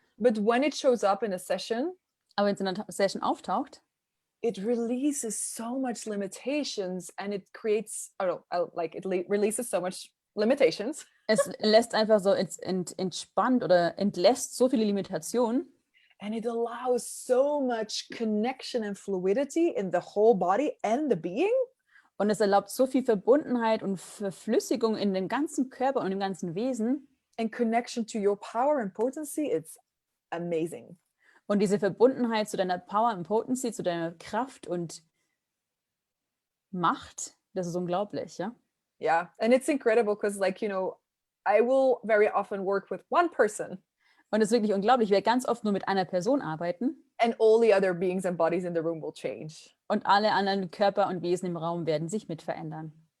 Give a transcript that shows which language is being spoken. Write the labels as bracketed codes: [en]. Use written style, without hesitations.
[en] But when it shows up in a session, [de] Aber wenn es in einer Session auftaucht, [en] it releases so much limitations and it creates, releases so much limitations. [de] es lässt einfach so entspannt oder entlässt so viele Limitationen. [en] And it allows so much connection and fluidity in the whole body and the being. [de] Und es erlaubt so viel Verbundenheit und Verflüssigung in dem ganzen Körper und im ganzen Wesen. [en] And connection to your power and potency, it's amazing. [de] Und diese Verbundenheit zu deiner Power und Potency, zu deiner Kraft und Macht, das ist unglaublich, ja? [en] Yeah, and it's incredible because, like, you know, I will very often work with one person. [de] Und es ist wirklich unglaublich. Ich werde ganz oft nur mit einer Person arbeiten. [en] And all the other beings and bodies in the room will change. [de] Und alle anderen Körper und Wesen im Raum werden sich mit verändern.